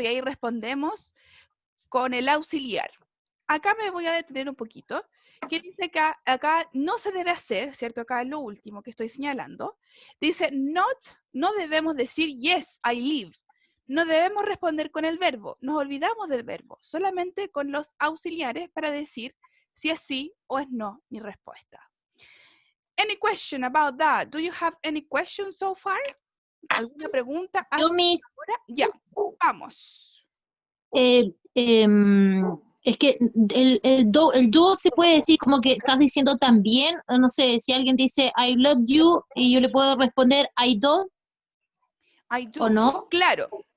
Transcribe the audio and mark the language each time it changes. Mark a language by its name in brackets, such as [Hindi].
[Spanish] Y ahí respondemos con el auxiliar. Acá me voy a detener un poquito, que dice que acá no se debe hacer, ¿cierto? Acá es lo último que estoy señalando. Dice not, no debemos decir [English] yes, I live. [Spanish] No debemos responder con el verbo, nos olvidamos del verbo, solamente con los auxiliares para decir si es sí o es no mi respuesta. [English] Any question about that? Do you have any questions so far? [Spanish] ¿Alguna pregunta? Yo, Miss. Ya, vamos. Es que el do se puede decir como que estás diciendo también, no sé, si alguien dice [English] I love you [Spanish] y yo le puedo responder [English] I do. I do. [Spanish] ¿O no? Claro.